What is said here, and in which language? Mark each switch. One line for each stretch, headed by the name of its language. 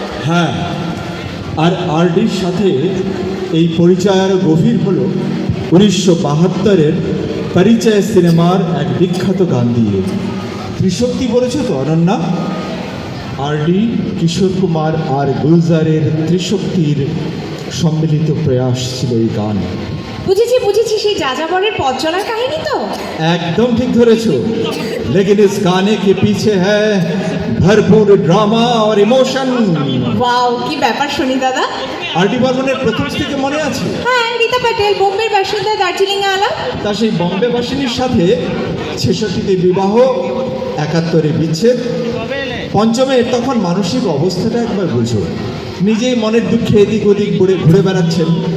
Bangla: হ্যাঁ, আর আরডির সাথে এই পরিচয় আরও গভীর হলো 1972-এর পরিচয় সিনেমার এক বিখ্যাত গান দিয়ে। ত্রিশক্তি বলেছ তো অনন্যা? আরডি, কিশোর কুমার আর গুলজারের ত্রিশক্তির সম্মিলিত প্রয়াস ছিল এই গান। বুঝেছি বুঝেছি, সেই যাযাবরের পথ চলার কাহিনী তো।
Hindi: एकदम ठीक
Bangla: ধরেছ।
Hindi: लेकिन इस गाने के पीछे है भरपूर ड्रामा और इमोशन।
Bangla: ওয়াও, কি ব্যাপার শুনি দাদা। আরডি বর্মনের প্রথম স্ত্রীকে মনে আছে? হ্যাঁ, রীতা প্যাটেল, বোম্বের বাসিন্দা, দার্জিলিংয়ে আলাপ। তা সেই বম্বে বাসিনীর সাথে 66তে বিবাহ, 71-এ বিচ্ছেদ। পঞ্চমে তখন মানসিক অবস্থাটা একবার বুঝো। নিজেই মনের দুঃখে এদিক ওদিক ঘুরে ঘুরে বেড়াচ্ছেন।